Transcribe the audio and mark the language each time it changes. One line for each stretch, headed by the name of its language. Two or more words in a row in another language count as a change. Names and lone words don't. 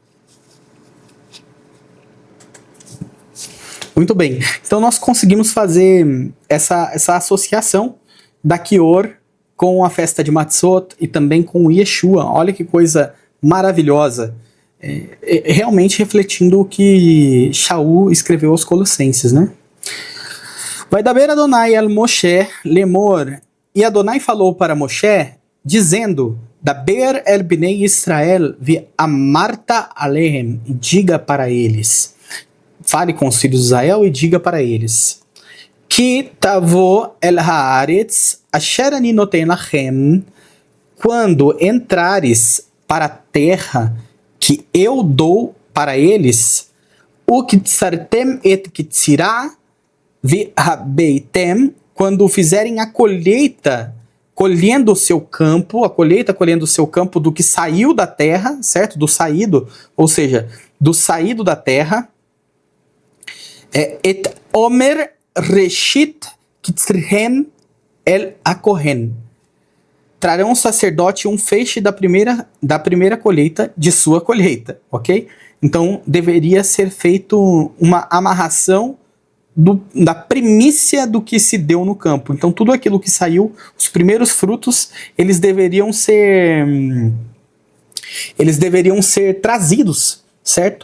Portuguese: Muito bem, então nós conseguimos fazer essa associação da Kior com a festa de Matzot e também com o Yeshua. Olha que coisa maravilhosa, realmente refletindo o que Shaul escreveu aos Colossenses, né?
Hebrew: וידבר אדני אל משה לאמר,
Portuguese: e Adonai falou para Moshe, dizendo,
Hebrew: דבר אל בני ישראל ואמרת אלהם,
Portuguese: diga para eles, fale com os filhos de Israel e diga para eles,
Hebrew: כי תבאו אל הארץ אשר אני נתן לכם,
Portuguese: quando entrares para a terra que eu dou para eles,
Hebrew: וקצרתם את קצירה והבאתם,
Portuguese: quando fizerem a colheita, colhendo o seu campo, colhendo o seu campo do que saiu da terra, certo? Do saído, ou seja, do saído da terra,
Hebrew: את עמר ראשית קצירכם אל הכהן,
Portuguese: trarão o sacerdote um feixe da primeira colheita de sua colheita, ok? Então deveria ser feito uma amarração da primícia do que se deu no campo. Então tudo aquilo que saiu, os primeiros frutos, eles deveriam ser trazidos, certo?